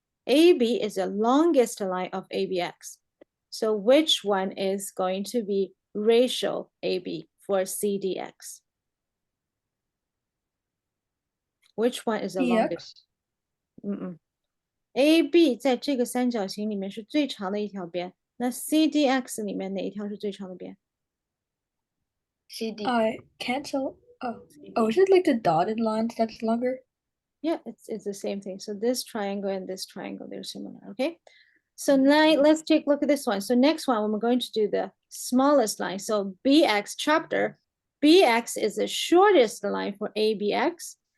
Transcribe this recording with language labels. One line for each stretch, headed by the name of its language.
English: AB is the longest line of ABX. So which one is going to be ratio AB for CDX? Which one is the longest? DX.
Chinese: AB 在这个三角形里面是最长的一条边，那 CDX 里面哪一条是最长的边？
English: CD. I cancel. Oh, is it like the dotted lines that's longer? Yeah, it's the same thing. So this triangle and this triangle, they're similar, okay? So now let's take a look at this one. So next one, we're going to do the smallest line. So BX chapter, BX is the shortest line for ABX.